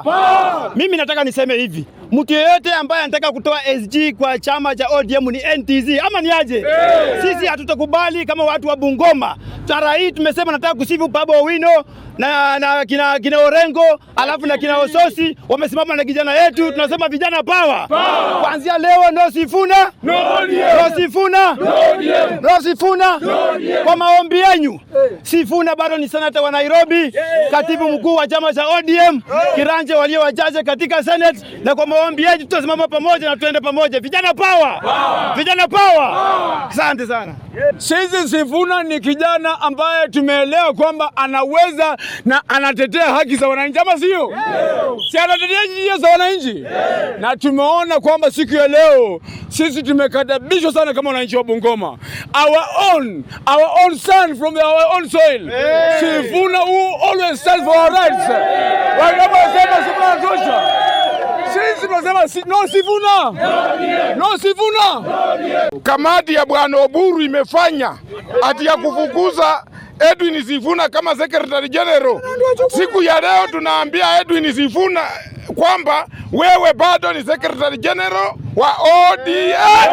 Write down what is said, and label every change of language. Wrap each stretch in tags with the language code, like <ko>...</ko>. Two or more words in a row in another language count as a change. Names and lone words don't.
<sw>Mimi nataka niseme hivi. Mtu yeyote ambaye anataka kutoa SG kwa chama cha ODM ni NTZ ama ni aje? Sisi hatutakubali kama watu wa Bungoma. Tara hii tumesema nataka kusifu Babu Owino na kina Orengo alafu na kina Ososi wamesimama na kijana yetu. Tunasema vijana power. Kuanzia leo no Sifuna, no ODM.</sw> <en>No Sifuna, no ODM. No Sifuna, no ODM.</en> <sw>Kwa maombi yenu, Sifuna bado ni senata wa Nairobi, katibu mkuu wa chama cha ODM, kiranje walio wajaje katika Senate, na kwa maombi yetu tutasimama pamoja na tuende pamoja. Vijana power. Vijana power. Asante sana. Sisi Sifuna ni kijana ambaye tumeelewa kwamba anaweza na anatetea haki za wananchi, ama sio? Si anatetea haki za wananchi? Na tumeona kwamba siku ya leo sisi tumekadabishwa sana kama wananchi wa Bungoma.</sw> <en>Our own son from our own soil. Sifuna who always stands for our rights.</en> <sw>Wanasema Sifuna tosha. Sisi tunasema no Sifuna.</sw> <en>No Sifuna.</en> <sw>Kamati ya Bwana Oburu imefanya ati ya kufukuza Edwin Sifuna kama</sw> <en>Secretary General.</en> <sw>Siku ya leo tunaambia Edwin Sifuna kwamba wewe bado ni</sw> <en>Secretary General</en> <sw>wa ODM.</sw>